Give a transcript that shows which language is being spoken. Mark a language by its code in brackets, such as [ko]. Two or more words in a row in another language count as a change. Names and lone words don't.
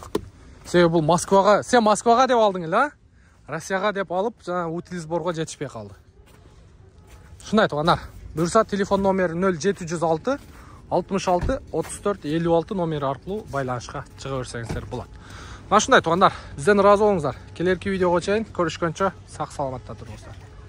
[ky] Себеби бул Москвага, сен Москвага деп алдың эле, Россияга деп алып, жана утилизборго жетишпей калды. Шундай туугандар, буюрса телефон номери 0706 66 34 56 номери аркылуу байланышка чыга берсеңиздер болот. [uz] Mana shunday tug'anlar, bizdan rozi bo'lingizlar. Kelerki videoga чейин ko'rishguncha sog' salomatda turingizlar.